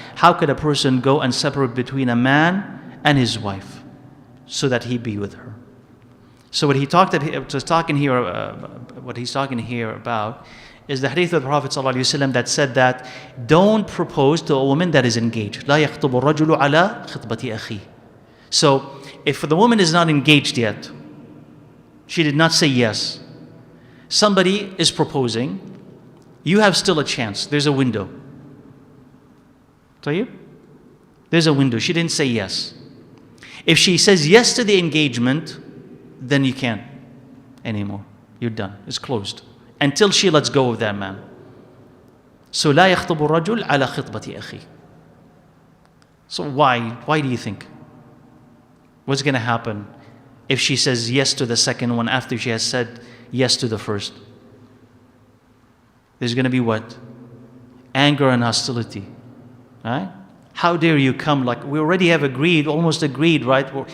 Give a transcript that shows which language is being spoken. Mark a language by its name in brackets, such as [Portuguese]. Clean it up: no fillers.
[English] How could a person go and separate between a man and his wife so that he be with her? So what he's talking here about is the hadith of the Prophet ﷺ that said that don't propose to a woman that is engaged. [Arabic] لا يخطب الرجل على خطبة أخيه. [English] So if the woman is not engaged yet, she did not say yes, somebody is proposing, you have still a chance. There's a window. There's a window. She didn't say yes. If she says yes to the engagement, then you can't anymore. You're done. It's closed. Until she lets go of that man. [Arabic] So لا يخطب الرجل على خطبة أخيه. [English] So why do you think? What's going to happen if she says yes to the second one after she has said yes to the first? There's going to be what? Anger and hostility. Right? How dare you come, like we already have agreed, almost agreed, right?